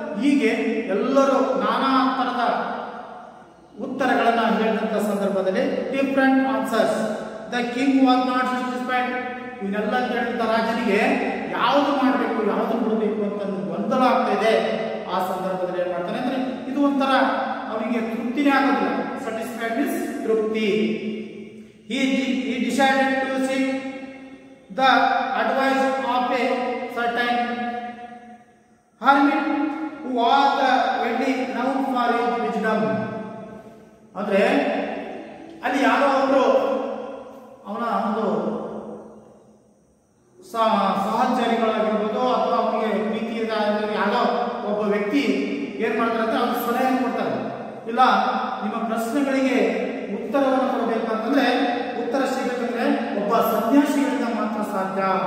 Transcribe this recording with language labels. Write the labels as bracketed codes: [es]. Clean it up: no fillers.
[kn] ಹೀಗೆ ಎಲ್ಲರೂ ನಾನಾ ತರದ ಉತ್ತರಗಳನ್ನ ಹೇಳಿದಂತ ಸಂದರ್ಭದಲ್ಲಿ different answers. [en] The king was not satisfied. [kn] ಇವನ್ನೆಲ್ಲ ಕೇಳಿದಂತ ರಾಜನಿಗೆ ಯಾವುದು ಮಾಡಬೇಕು ಯಾವುದು ಬಿಡಬೇಕು ಅಂತ ಗೊಂದಲ ಆಗ್ತಾ ಇದೆ. ಆ ಸಂದರ್ಭದಲ್ಲಿ ಏನ್ ಮಾಡ್ತಾನೆ ಅಂದ್ರೆ ಇದು ಒಂಥರ ಅವನಿಗೆ ತೃಪ್ತಿನೇ ಆಗೋದಿಲ್ಲ. [en] satisfied means [kn] ತೃಪ್ತಿ. [en] he decided to seek the advice of a certain hermit who was very known for his wisdom. [kn] ಅಂದ್ರೆ ಅಲ್ಲಿ ಯಾರೋ ಒಬ್ರು ಅವನ ಒಂದು ಸಹಚರಿಗಳಾಗಿರ್ಬೋದು ಅಥವಾ ಅವನಿಗೆ ಪ್ರೀತಿಯಿಂದ ಯಾರೋ ಒಬ್ಬ ವ್ಯಕ್ತಿ ಏನ್ ಮಾಡ್ತಾರೆ ಅಂದ್ರೆ ಅವ್ರು ಸಲಹೆ ಕೊಡ್ತಾರೆ. ಇಲ್ಲ, ನಿಮ್ಮ ಪ್ರಶ್ನೆಗಳಿಗೆ ಉತ್ತರವನ್ನು ಕೊಡಬೇಕಂತಂದ್ರೆ, ಉತ್ತರ ಸಿಗಬೇಕಂದ್ರೆ ಒಬ್ಬ ಸಾಧ್ಯ.